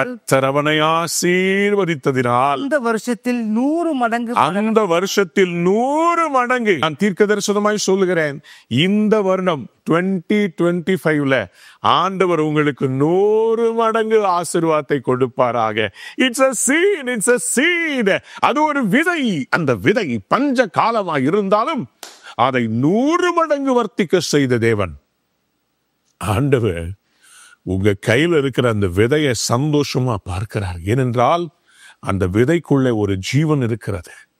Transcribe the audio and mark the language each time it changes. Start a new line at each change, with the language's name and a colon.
Tamil: கர்த்தர் அவனை ஆசீர்வதித்ததினால் அந்த வருஷத்தில் 100 மடங்கு, அந்த வருஷத்தில் 100 மடங்கு. நான் தீர்க்கதரிசனமாய் சொல்லுகிறேன், இந்த வருடம் 2025ல ஆண்டவர் உங்களுக்கு 100 மடங்கு ஆசீர்வாதத்தை கொடுப்பாராக.
English: It's a seed, it's a seed.
Tamil: அது ஒரு விதை. அந்த விதை பஞ்ச காலமாக இருந்தாலும் அதை 100 மடங்கு வர்த்திக்க செய்த தேவன் ஆண்டவர் உங்க கையில் இருக்கிற அந்த விதையை சந்தோஷமா பார்க்கிறார். ஏனென்றால் அந்த விதைக்குள்ள ஒரு ஜீவன் இருக்கிறது.